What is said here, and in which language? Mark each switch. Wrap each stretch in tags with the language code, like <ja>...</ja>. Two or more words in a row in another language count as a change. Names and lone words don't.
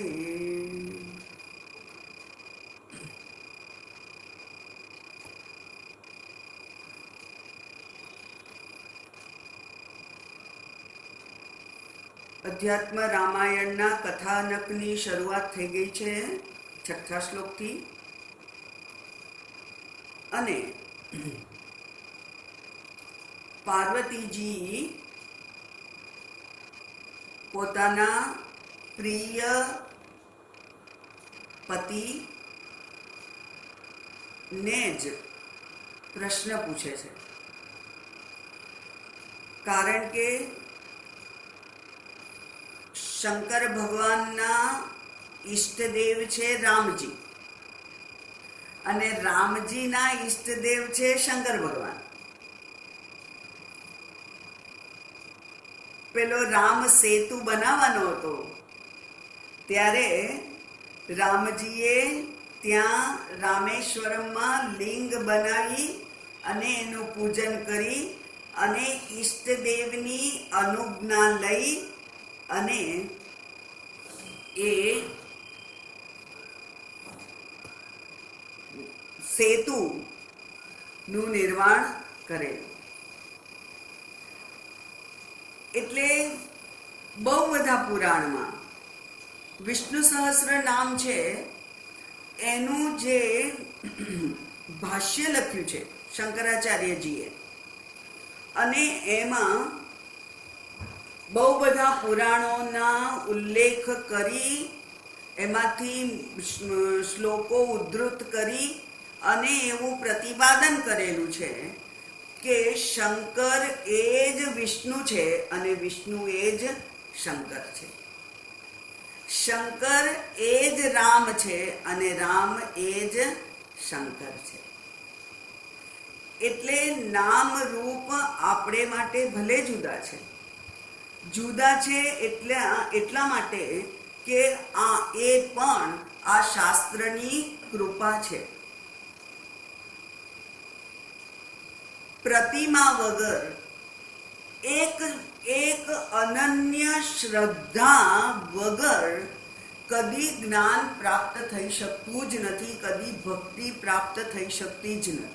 <gu>અધ્યાત્મ રામાયણના કથાનકની શરૂઆત થઈ ગઈ છે 6થા શ્લોકથી અને પાર્વતીજી પોતાના પ્રિય પતિ ને જ પ્રશ્ન પૂછે છે, કારણ કે શંકર ભગવાનના ઇષ્ટદેવ છે રામજી અને રામજીના ઇષ્ટદેવ છે શંકર ભગવાન। પેલો રામ સેતુ बनावવાનો હતો ત્યારે રામજીએ ત્યાં રામેશ્વરમમાં લિંગ બનાવી અને એનું પૂજન કરી અને ઇષ્ટદેવની અનુજ્ઞા લઈ અને એ સેતુનું નિર્માણ કરેલું। એટલે બહુ બધા પુરાણમાં વિષ્ણુ સહસ્ર નામ છે એનું જે ભાષ્ય લખ્યું છે શંકરાચાર્યજીએ, અને એમાં બહુ બધા પુરાણોના ઉલ્લેખ કરી એમાંથી શ્લોકો ઉદ્ધૃત કરી અને એવું પ્રતિપાદન કરેલું છે કે શંકર એજ વિષ્ણુ છે અને વિષ્ણુ એજ શંકર છે, શંકર એજ રામ છે અને રામ એજ શંકર છે। એટલે નામ રૂપ આપણે માટે ભલે જુદા છે, જુદા છે એટલા માટે કે એ પણ આ શાસ્ત્રની કૃપા છે. પ્રતિમા વગર એક અનન્ય શ્રદ્ધા વગર કદી જ્ઞાન પ્રાપ્ત થઈ શકતું જ નથી, કદી ભક્તિ પ્રાપ્ત થઈ શકતી જ નથી.</gu>